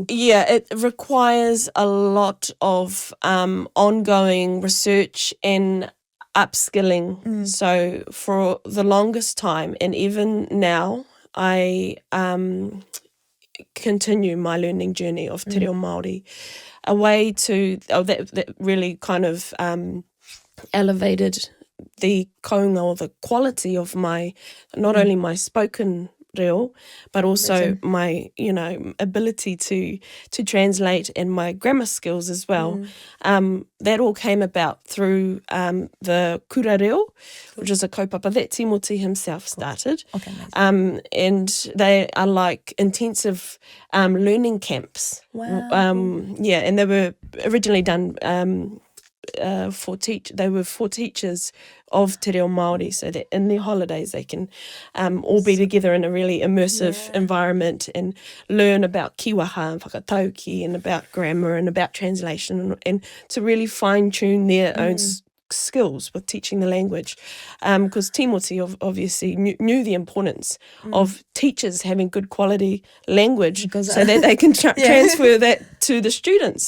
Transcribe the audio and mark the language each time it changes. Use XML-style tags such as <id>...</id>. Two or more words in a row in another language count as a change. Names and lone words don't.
<en>Yeah, it requires a lot of ongoing research and upskilling. So for the longest time, and even now, I continue my learning journey of</en> <mi>te reo Māori,</mi> <en>a way to that really kind of elevated the kaunga, or the quality of my, not only my spoken reo, but also my, you know, ability to translate, and my grammar skills as well. That all came about through the</en> <mi>kura reo,</mi> <en>which is a kaupapa that Timoti himself started. Okay, and they are like intensive learning camps. Wow. And they were originally done they were for teachers of</en> <mi>te reo Māori,</mi> <en>so that in their holidays they can all be together in a really immersive environment and learn about kiwaha and whakatauki and about grammar and about translation, and to really fine-tune their own skills with teaching the language, because Timoti obviously knew the importance of teachers having good quality language so that they can transfer that to the students.</en>